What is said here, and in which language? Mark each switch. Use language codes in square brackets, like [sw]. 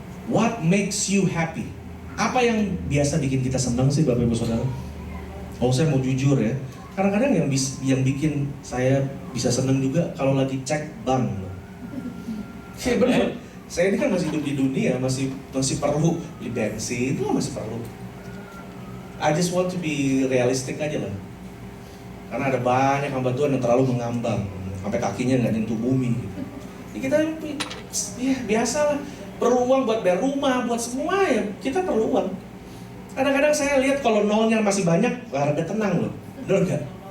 [en] What makes you happy? [id] Apa yang biasa bikin kita senang sih Bapak Ibu Saudara? Oh, saya mau jujur ya. Kadang-kadang yang bikin saya bisa seneng juga kalau lagi cek bank. Iya benar. Saya ini kan masih hidup di dunia, masih perlu beli bensin, itu masih perlu. [en] I just want to be realistic [id] aja lah. Karena ada banyak hamba Tuhan yang terlalu mengambang, sampai kakinya nggak nyentuh bumi. Ya kita ya biasa lah, perlu uang buat bayar rumah, buat semua ya, kita perlu uang. Kadang-kadang saya lihat kalau nolnya masih banyak, harga tenang loh, bener nggak?